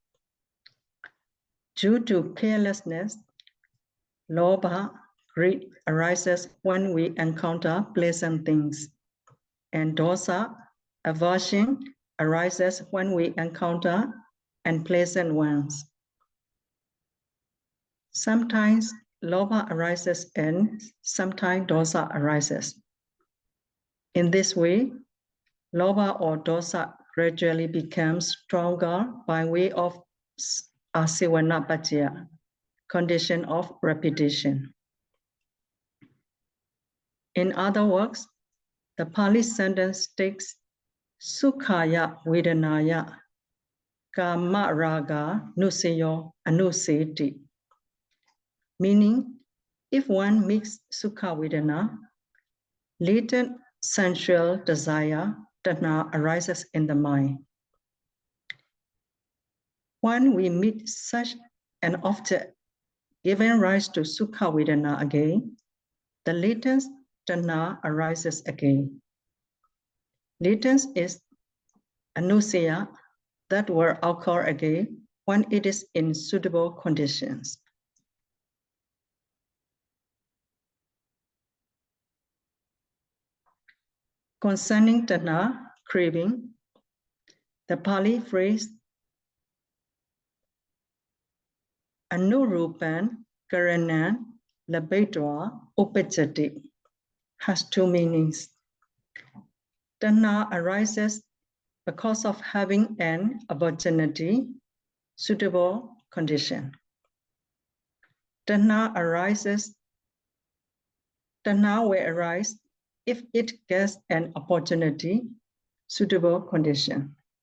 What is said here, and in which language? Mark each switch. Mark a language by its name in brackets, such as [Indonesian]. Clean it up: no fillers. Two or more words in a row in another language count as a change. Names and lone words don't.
[English] Due to carelessness, lobha, greed arises when we encounter pleasant things, and dosa, aversion, arises when we encounter unpleasant ones. Sometimes lobha arises and sometimes dosa arises. In this way, lobha or dosa gradually becomes stronger by way of [Pali] asivana-paccaya, [English] condition of repetition. In other words, the Pali sentence takes [Pali] sukhaya vedanaya kama raga nusayo anuseti, [English] meaning if one makes [Pali] sukha vedana, [English] latent sensual desire, tanha, arises in the mind. When we meet such an object giving rise to [Pali] sukha vedana [English] again, the latent tanha arises again. Latent is anusaya that will occur again when it is in suitable conditions. Concerning tanha, craving, the Pali phrase [Pali] anurupan karanan labedwa upajati [English] has two meanings. Tanha arises because of having an opportunity, suitable condition. Tanha will arise if it gets an opportunity, suitable condition.